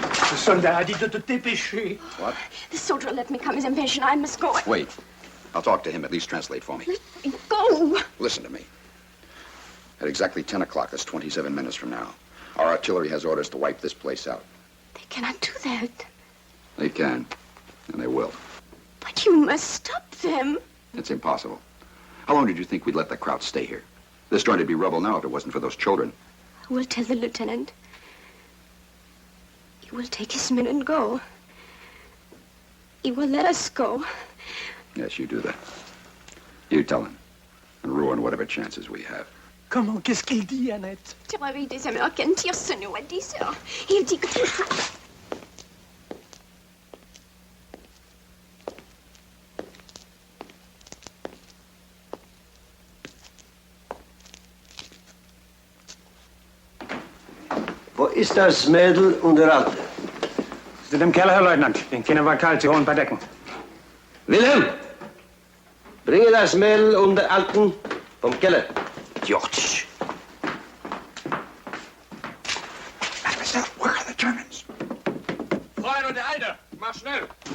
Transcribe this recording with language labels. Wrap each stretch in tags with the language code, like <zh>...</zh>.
<fr>Le soldat a dit de te dépêcher.</fr> <en>What? The soldier let me come his impatient. I must go. Wait. I'll talk to him. At least translate for me. Go. Listen to me. At exactly 10 o'clock, that's 27 minutes from now, our artillery has orders to wipe this place out. They cannot do that. They can, and they will. But you must stop them. It's impossible. How long did you think we'd let the crowd stay here? This joint would be rubble now if it wasn't for those children. I will tell the lieutenant. He will take his men and go. He will let us go. Yes, you do that. You tell him, and ruin whatever chances we have.</en> <fr>Comment? Qu'est-ce qu'il dit, Annette? Le réveil des Américains tire ce nous à 10 heures. Il dit que...</fr> <de>Wo ist das Mädel und der Alte? Sie sind im Keller, Herr Leutnant. Den Kindern war kalt. Sie holen ein paar Decken. Wilhelm! Bringe das Mädel und der Alten vom Keller.</de> <en>George. Mademoiselle, where are the Germans?</en> <de>Fräulein und der Alte, mach schnell.</de>